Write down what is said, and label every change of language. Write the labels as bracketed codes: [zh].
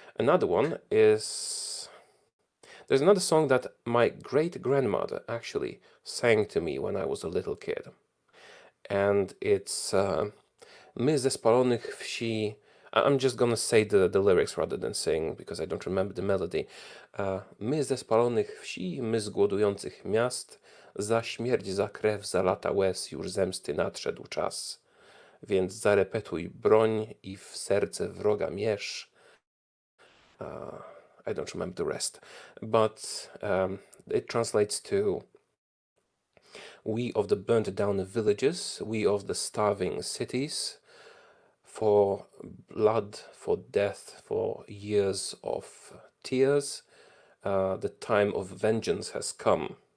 [en] Another one is, there's another song that my great-grandmother actually sang to me when I was a little kid. And it's [pl] My ze spalonych wsi. [en] I'm just gonna say the lyrics rather than sing, because I don't remember the melody. [pl] My ze spalonych wsi, my z głodujących miast, za śmierć, za krew, za lata łez, już zemsty nadszedł czas. Więc zarepetuj broń i w serce wroga mierz. [en] I don't remember the rest. But it translates to: we of the burnt down villages, we of the starving cities, for blood, for death, for years of tears, the time of vengeance has come.